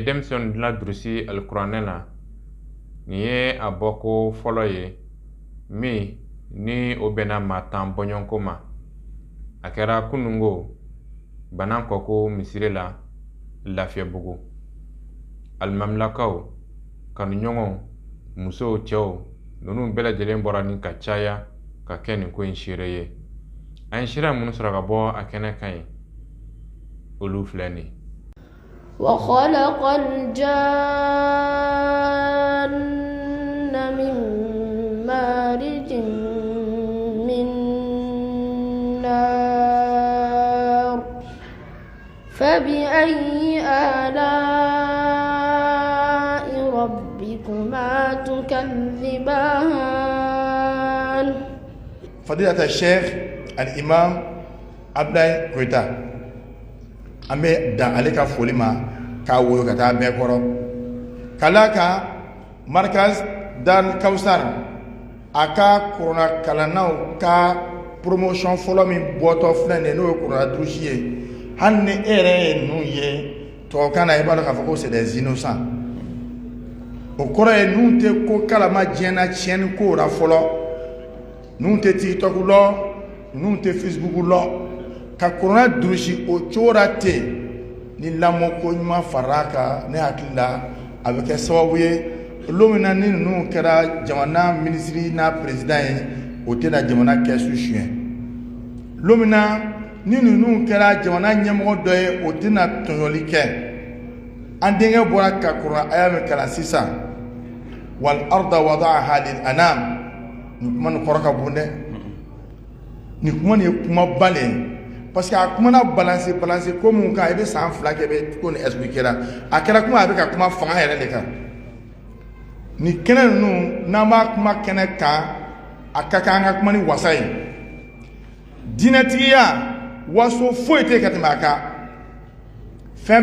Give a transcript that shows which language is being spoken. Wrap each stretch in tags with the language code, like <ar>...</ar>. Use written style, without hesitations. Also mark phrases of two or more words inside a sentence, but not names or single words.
<bm>denmisɛnw ladurusi alikuranɛ la nin ye a bɔko fɔlɔ ye min ni o bɛnna maa 10 bɔɲɔgɔnko ma a kɛra kunungo bana kɔko misiri la Lafiyabugu alimamilakaw kanuɲɔgɔnw musow cɛw ninnu bɛɛ lajɛlen bɔra ni ka caya ka kɛ nin ko in seere ye an sira minnu sɔrɔ ka bɔ a kɛnɛ kan ye olu filɛ nin</bm> <ar>وخلق الجان من مارج من فبأي آلاء ربكما تكذبان فضيلة الشيخ الإمام</ar> <bm>Abdoulaye Koita ambe dan ale ka foli ma ka woyo ka taa bɛɛ kɔrɔ kala ka markaz Dar Kawsar a ka korona kalannaw ka promotion fɔlɔ min bɔtɔ filɛ nin n'o ye korona durusi ye hali ni e yɛrɛ ye ninnu ye tubabukan na i b'a dɔn k'a fɔ ko</bm> <fr>c'est des innocents</fr> <bm>o kɔrɔ ye ninnu tɛ ko kalama diɲɛ na tiɲɛni ko la fɔlɔ ninnu tɛ TikTok lɔ ninnu tɛ Facebook lɔ ka korona durusi o cogo la ten ni lamɔ ko ɲuman far'a kan ne hakili la a bɛ kɛ sababu ye don min na ni ninnu kɛra jamana minisiri n'a président ye o tɛna jamana kɛsu suɲɛ don min na ni ninnu kɛra jamana ɲɛmɔgɔ dɔ ye o tɛna tɔɲɔli kɛ an denkɛ bɔra ka korona aya min kalan sisan</bm> <ar>والأرض وضعها للأنام</ar> <bm>nin kuma nin kɔrɔ ka bon dɛ nin kuma nin ye kuma ba le ye</bm> <fr>parce que</fr> <bm>a kuma na balance ko mun kan i bɛ san 2 kɛ i bɛ ko ni expliquer la a kɛra kuma a bɛ ka kuma fanga yɛrɛ de kan ni kɛnɛ ninnu n'an b'a kuma kɛnɛ kan a ka kan an ka kuma ni wasa ye diinɛtigiya waso foyi tɛ ka tɛmɛ a kan fɛn</bm>